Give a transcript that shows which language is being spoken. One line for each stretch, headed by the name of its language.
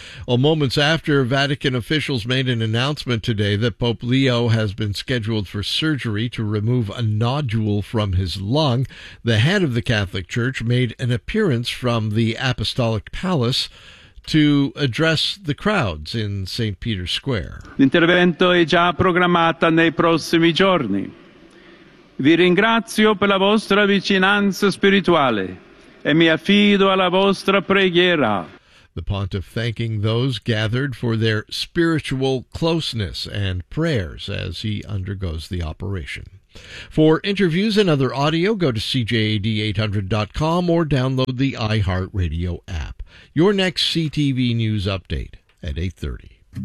English: Well, moments after, Vatican officials made an announcement today that Pope Leo has been scheduled for surgery to remove a nodule nodule from his lung, the head of the Catholic Church made an appearance from the Apostolic Palace to address the crowds in St. Peter's Square.
Italian: L'intervento è già programmato nei prossimi giorni. Vi ringrazio per la vostra vicinanza spirituale e mi affido alla vostra preghiera.
English: The pontiff thanking those gathered for their spiritual closeness and prayers as he undergoes the operation. For interviews and other audio, go to CJAD800.com or download the iHeartRadio app. Your next CTV News update at 8:30.